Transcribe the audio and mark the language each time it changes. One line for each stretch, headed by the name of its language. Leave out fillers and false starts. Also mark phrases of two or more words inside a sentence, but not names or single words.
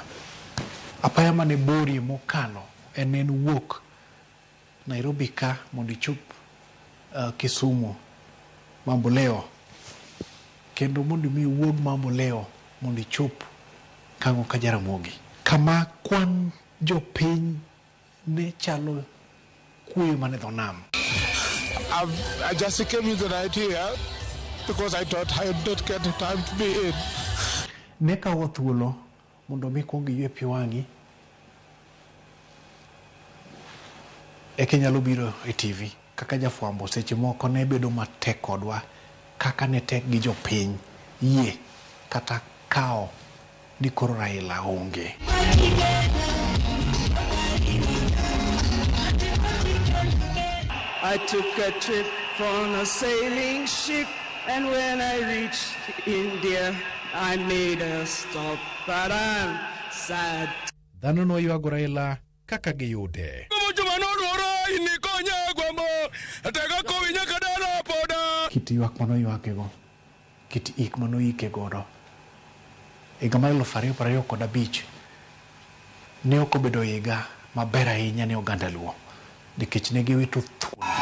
Luo (Kenya and Tanzania): Apaya mane borie mokalo en wuok Nairobi ka mondo ichop Kisumu Mamboleo, kendo mondo mi wuog Mamboleo mondo ichop Kang'o ka Jaramogi, kama kwan jopiny ne chalo kuyo mane dho nam.
English: I just came in the night here because I thought I would not get the time to be in.
Luo (Kenya and Tanzania): Ne kawo thuolo mondo mi kuong ywe pi wang'i eke nyalo biro e TV kaka jafwambo. Seche moko ne bedo matek kodwa kaka ne tek gi jopiny yie kata kao ni koro Raila onge.
English: I took a trip on a sailing ship, and when I reached India, I made a stop, but I'm sad.
Luo (Kenya and Tanzania): Dhano no yuago Raila kaka giyude. Kit yuak mano yuakego, kit ik mano ike godo. Higa mar 2025 ne ok obedo higa maber ahinya ne oganda Luo nikech ne giwito thuolo.